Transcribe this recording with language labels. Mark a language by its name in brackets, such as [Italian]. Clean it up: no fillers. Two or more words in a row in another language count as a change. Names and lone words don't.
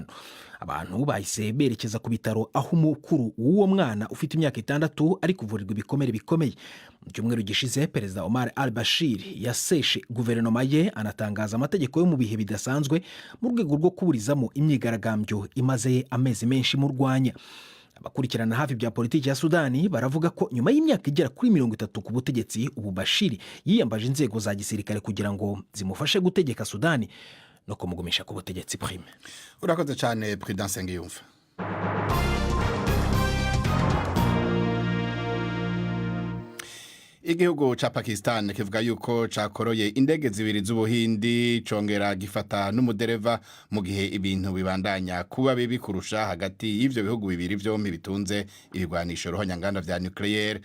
[Kinyarwanda] Abantu bahise berekeza ku bitaro aho umukuru w'uwo mwana ufite imyaka 6 ari kuvurirwa ibikomere bikomeye. Mu cyumweru gishize Perezida Omar al-Bashir yaseshe guverinoma ye anatangaza amategeko yo mu bihe bidasanzwe mu rwego rwo kuburizamo imyigaragambyo imaze amezi menshi mu Rwanda. Abakurikirana hafi bya politiki ya Sudani baravuga ko nyuma y'imyaka igera kuri 30 ku butegetsi, ubu Bashir yiyambaje inzego za gisirikare kugira ngo zimufashe gutegeka Sudani no kumugumisha ku butegetsi. Prime [Rundi] urakoze cyane Prudence Ngiyumva. Igihugu ca Pakistan kivuga yuko cakoroye indege zibiri z'Ubuhindi congera gifata n'umudereva mu gihe ibintu bibandanya kuba bibi kurusha hagati y'ivyo bihugu bibiri vyompi bitunze ibigwanisho ruhonyanganda vya nuclear.